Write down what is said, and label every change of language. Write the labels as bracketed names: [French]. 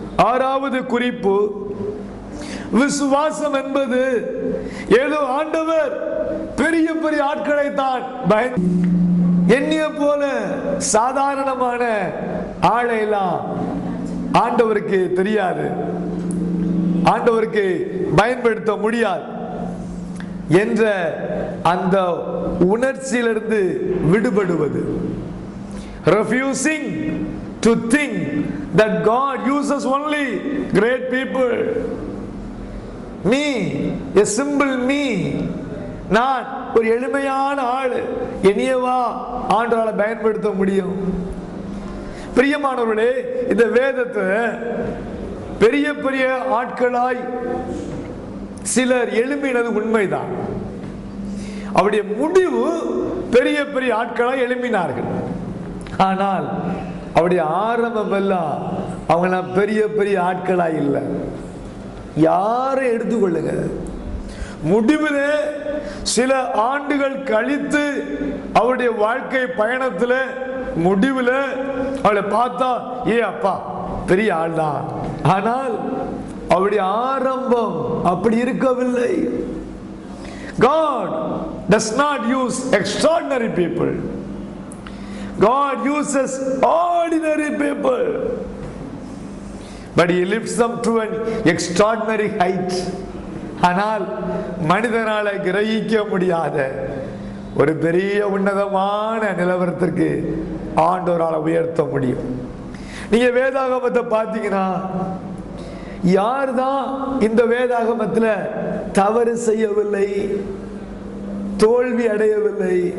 [Tamil] ஆறாவது குறிப்பு, விசுவாசம் என்பது ஏதோ ஆண்டவர் பெரிய பெரிய ஆட்களை தான் எண்ணிய போல சாதாரணமான ஆளை எல்லாம் ஆண்டவருக்கு தெரியாது, ஆண்டவருக்கு பயன்படுத்த முடியாது என்ற அந்த உணர்ச்சியிலிருந்து விடுபடுவது. [English] refusing to think that God uses only great people. Me, a simple me, [Tamil] நான் ஒரு எளிமையான ஆளு, என்னையவா ஆண்டவரால பயன்படுத்த முடியும்? பிரியமானவர்களே, இந்த வேதத்தை பெரிய பெரிய ஆட்களாய் சிலர் எழுப்பினது உண்மைதான். அவருடைய முடிவு பெரிய பெரிய ஆட்களாய் எழுப்பினார்கள். ஆனால் அவருடைய ஆரம்பம் எல்லாம் அவங்க பெரிய பெரிய ஆட்களாய் இல்லை. யாரை எடுத்துக்கொள்ளுங்க, முடிவில் சில ஆண்டுகள் கழித்து அவருடைய வாழ்க்கை பயணத்தில் முடிவில் அவளை பார்த்தா ஏ அப்பா பெரிய ஆள் தான். ஆனால் அவருடைய ஆரம்பம் அப்படி இருக்கவில்லை. [English] God does not use extraordinary people. God uses ordinary people, but he lifts them to an extraordinary height. [Tamil] ஆனால் மனிதனால கிரகிக்க முடியாத ஒரு பெரிய உன்னதமான நிலவரத்திற்கு ஆண்டவரால் உயர்த்த முடியும். நீங்க வேதாகமத்தை பார்த்தீங்கன்னா யார் தான் இந்த வேதாகமத்தில் தவறு செய்யவில்லை, தோல்வி அடையவில்லை?